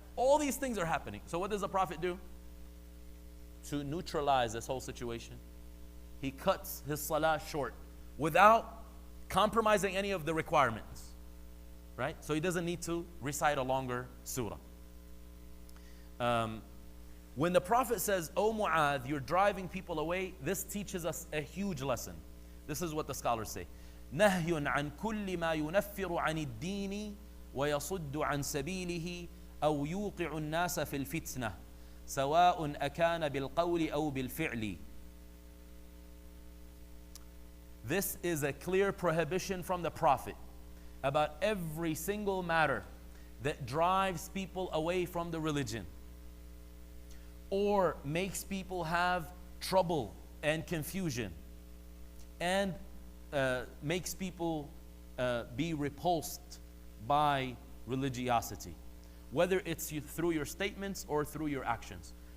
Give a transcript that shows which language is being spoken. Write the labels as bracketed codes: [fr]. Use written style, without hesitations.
[en] All these things are happening. So what does the Prophet do? To neutralize this whole situation, he cuts his salah short without compromising any of the requirements, right? So he doesn't need to recite a longer surah. When the Prophet says, "Oh Mu'adh, you're driving people away," this teaches us a huge lesson. This is what the scholars say. [ar] نهي عن كل ما ينفر عن الدين ويصد عن سبيله أو يوقع الناس في الفتنة سواء أكان بالقول أو بالفعل. [en] This is a clear prohibition from the Prophet about every single matter that drives people away from the religion or makes people have trouble and confusion and makes people be repulsed by religiosity, whether it's through your statements or through your actions.